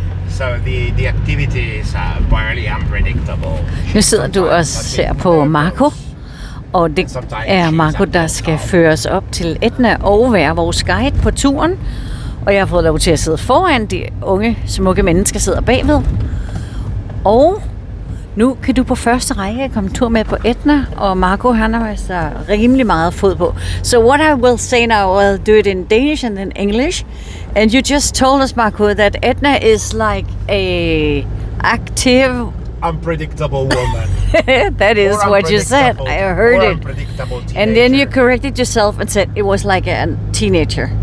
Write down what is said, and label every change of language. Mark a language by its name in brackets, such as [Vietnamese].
[English] So the activities are barely unpredictable. [Danish] Nu sidder du og ser på Marco, og det er Marco, der skal føres op til Etna og være vores guide på turen. Og jeg har fået lov til at sidde foran, de unge, smukke mennesker sidder bagved. Og nu kan du på første række komme tur med på Etna, og Marco han har altså rimelig meget fod på. [English] So what I will say now, I'll do it in Danish and in English. And you just told us, Marco, that Etna is like a active, unpredictable woman. That is what you said. I heard it. And then you corrected yourself and said it was like a teenager.